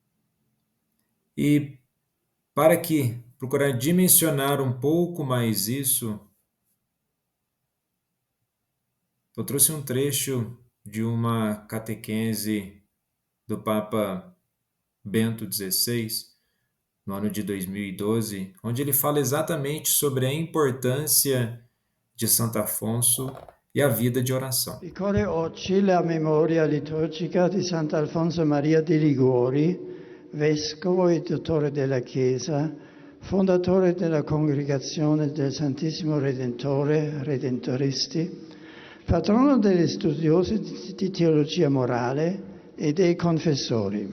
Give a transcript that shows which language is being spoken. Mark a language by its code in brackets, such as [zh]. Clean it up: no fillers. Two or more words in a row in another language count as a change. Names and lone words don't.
[pt] E para que procurar dimensionar um pouco mais isso, eu trouxe um trecho de uma catequese do Papa Bento XVI, no ano de 2012, onde ele fala exatamente sobre a importância de Santo Afonso e a vida de oração. [it] Ricorre oggi la memoria liturgica di Sant'Alfonso Maria di Liguori, vescovo e dottore della Chiesa, fondatore della Congregazione del Santissimo Redentore, Redentoristi, patrono degli studiosi di teologia morale e dei confessori.